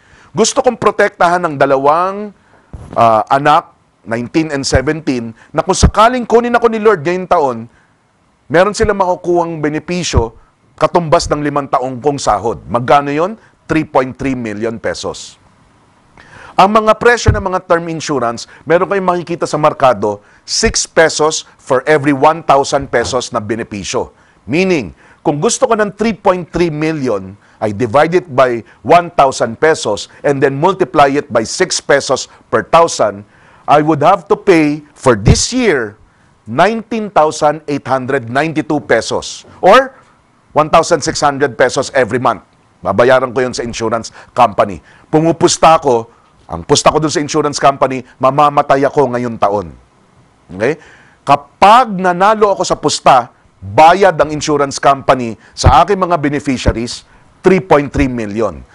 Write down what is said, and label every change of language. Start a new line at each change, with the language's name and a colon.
Filipino: Gusto kong protektahan ng 2 anak, 19 and 17, na kung sakaling kunin ako ni Lord ngayong taon, meron silang makukuhang benepisyo katumbas ng 5 taong kong sahod. Magkano yon?
English: 3.3 million pesos.
Filipino: Ang mga presyo ng mga term insurance, meron kayong makikita sa markado, 6 pesos for every 1,000 pesos na benepisyo.
English: Meaning,
Filipino: kung gusto ko ng 3.3 million,
English: I divide it by 1,000 pesos and then multiply it by 6 pesos per 1,000, I would have to pay for this year 19,892 pesos or 1,600 pesos every month.
Filipino: Babayaran ko yun sa insurance company. Pumupusta ako, ang pusta ko dun sa insurance company, mamamatay ako ngayong taon. Okay? Kapag nanalo ako sa pusta, bayad ang insurance company sa aking mga beneficiaries, 3.3 million.